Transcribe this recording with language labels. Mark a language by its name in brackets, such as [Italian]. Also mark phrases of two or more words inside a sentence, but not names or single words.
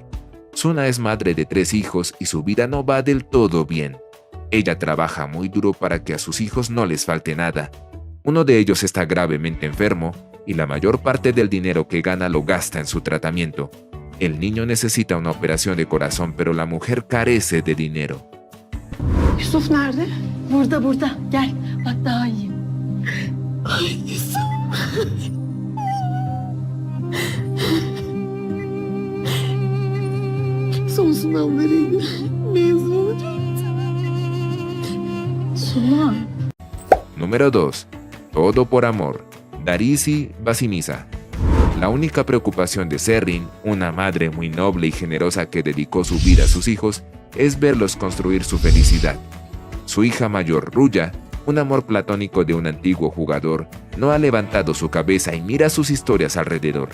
[Spanish] Suna es madre de 3 hijos y su vida no va del todo bien. Ella trabaja muy duro para que a sus hijos no les falte nada. Uno de ellos está gravemente enfermo y la mayor parte del dinero que gana lo gasta en su tratamiento. El niño necesita una operación de corazón, pero la mujer carece de dinero. [Turkish] Yusuf nerede? Burada. Gel. Bak daha iyi. Ay Yusuf. Son sınavlarıydı. Mezun olacaktım. Suna. [Spanish] Número 2. Todo por amor. Darisi Basimisa. La única preocupación de Zerrin, una madre muy noble y generosa que dedicó su vida a sus hijos, es verlos construir su felicidad. Su hija mayor, Ruya, un amor platónico de un antiguo jugador, no ha levantado su cabeza y mira sus historias alrededor.